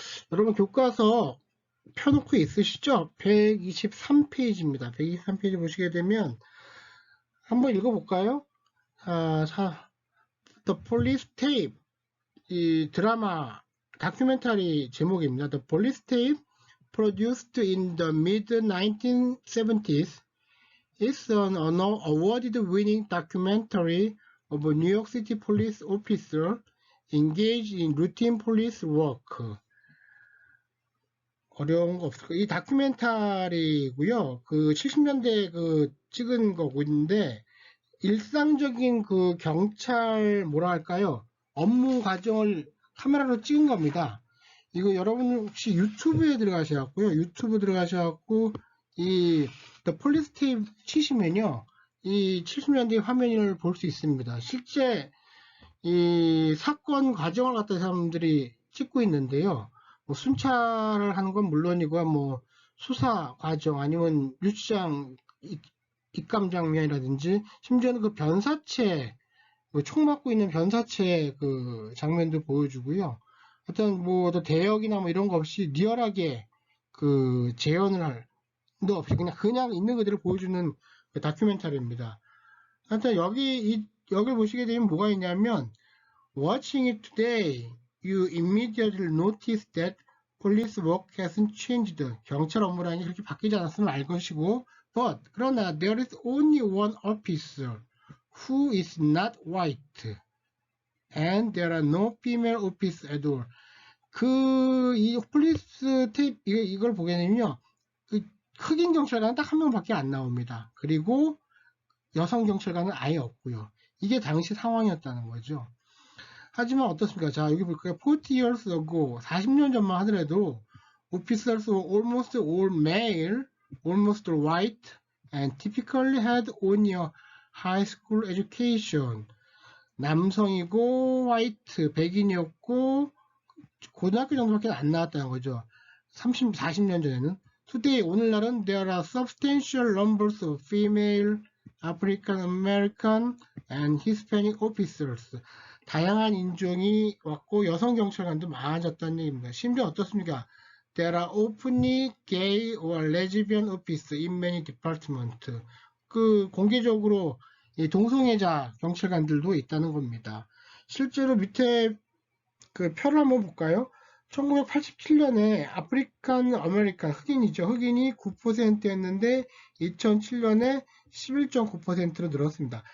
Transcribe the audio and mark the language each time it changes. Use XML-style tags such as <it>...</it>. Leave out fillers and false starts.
<ko>여러분 교과서 펴놓고 있으시죠? 123페이지입니다. 123페이지 보시게 되면 한번 읽어볼까요? The Police Tape, 이 드라마 다큐멘터리 제목입니다.</ko> <en>The Police Tape, produced in the mid-1970s, is an award-winning documentary of a New York City police officer engaged in routine police work.</en> <ko>어려운 거 없을 거예요. 이 다큐멘터리고요. 그 70년대 그 찍은 거인데 일상적인 그 경찰 뭐라 할까요? 업무 과정을 카메라로 찍은 겁니다. 이거 여러분 혹시 유튜브에 들어가셔갖고요. 유튜브 들어가셔갖고 이 The Police Tape 치시면요. 이 70년대 화면을 볼 수 있습니다. 실제 이 사건 과정을 갖다 사람들이 찍고 있는데요. 뭐 순찰을 하는 건 물론이고 뭐 수사 과정 아니면 유치장 입감 장면이라든지 심지어는 그 변사체 총 맞고 있는 변사체 그 장면도 보여주고요. 어떤 뭐 대역이나 뭐 이런 거 없이 리얼하게 그 재현을 할 도 없이 그냥 있는 그대로 보여주는 그 다큐멘터리입니다. 하여튼 여기 보시게 되면 뭐가 있냐면</ko> <en>Watching it today, you immediately notice that police work hasn't changed.</en> <ko>경찰 업무라는 게 그렇게 바뀌지 않았음을 알 것이고, 그러나</ko> <en>there is only one officer who is not white, and there are no female officers at all.</en> <ko>이 폴리스 테이프 이걸 보게 되면요, 그 흑인 경찰관은 딱 한 명밖에 안 나옵니다. 그리고 여성 경찰관은 아예 없고요. 이게 당시 상황이었다는 거죠. 하지만 어떻습니까? 자, 여기 볼까요?</ko> <en>40 years ago,</en> <ko>40년 전만 하더라도</ko> <en>officers were almost all male, almost all white, and typically had only a high school education.</en> <ko>남성이고 화이트, 백인이었고 고등학교 정도밖에 안 나왔다는 거죠. 40년 전에는.</ko> <en>Today,</en> <ko>오늘날은</ko> <en>there are substantial numbers of female, African American, and Hispanic officers.</en> <ko>다양한 인종이 왔고 여성 경찰관도 많아졌다는 얘기입니다. 심지어 어떻습니까?</ko> <en>There are openly gay or lesbian officers in many departments.</en> <ko>그 공개적으로 동성애자 경찰관들도 있다는 겁니다. 실제로 밑에 그 표를 한번 볼까요? 1987년에 아프리칸 아메리칸 흑인이죠. 흑인이 9%였는데 2007년에 11.9%로 늘었습니다.</ko>